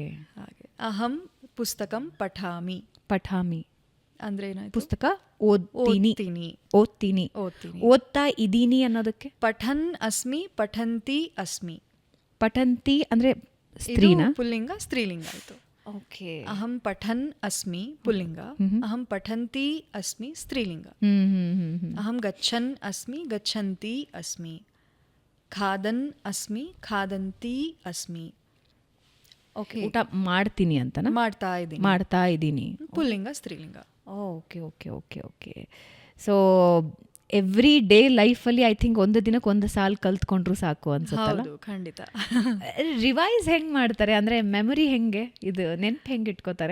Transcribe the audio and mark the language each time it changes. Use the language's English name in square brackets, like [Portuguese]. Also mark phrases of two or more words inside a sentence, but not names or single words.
[Kannada] ಹಾಗೆ [Sanskrit] ಅಹಂ ಪುಸ್ತಕಂ ಪಠಾಮಿ [Kannada] ಅಂದ್ರೆ ಏನಾಯ್ತು? ಪುಸ್ತಕ ಓದ್ತೀನಿ. ಓದ್ತಾ ಇದ್ದೀನಿ ಅನ್ನೋದಕ್ಕೆ [Sanskrit] ಪಠನ್ ಅಸ್ಮಿ, ಪಠಂತಿ ಅಸ್ಮಿ. [Kannada] ಪಠಂತಿ ಅಂದ್ರೆ ಸ್ತ್ರೀನ? ಪುಲ್ಲಿಂಗ, ಸ್ತ್ರೀಲಿಂಗ ಆಯ್ತು. ಓಕೆ. [Sanskrit] ಅಹಂ ಪಠನ್ ಅಸ್ಮಿ ಪುಲ್ಲಿಂಗ, ಅಹಂ ಪಠಂತಿ ಅಸ್ಮಿ ಸ್ತ್ರೀಲಿಂಗ. ಅಹಂ ಗಚ್ಚನ್ ಅಸ್ಮಿ, ಗಚ್ಚಂತಿ ಅಸ್ಮಿ. ಖಾದನ್ ಅಸ್ಮಿ, ಖಾದಂತಿ ಅಸ್ಮಿ. [Kannada] ಓಕೆ. ಊಟ ಮಾಡ್ತೀನಿ ಅಂತನಾ? ಮಾಡ್ತಾ ಇದ್ದೀನಿ. ಪುಲ್ಲಿಂಗ, ಸ್ತ್ರೀಲಿಂಗ. [English] okay okay okay okay. so every day [Kannada] ಲೈಫಲ್ಲಿ [English] I think [Kannada] ಒಂದು ದಿನಕ್ಕೆ ಒಂದು ಸಾಲ್ ಕಲ್ತ್ಕೊಂಡ್ರು ಸಾಕು ಅನ್ಸುತ್ತಲ್ಲ? ಖಂಡಿತ. ರಿವೈಸ್ ಹೆಂಗೆ ಮಾಡ್ತಾರೆ ಅಂದರೆ ಮೆಮೊರಿ ಹೆಂಗೆ, ಇದು ನೆನ್ಪು ಹೆಂಗೆ ಇಟ್ಕೋತಾರೆ?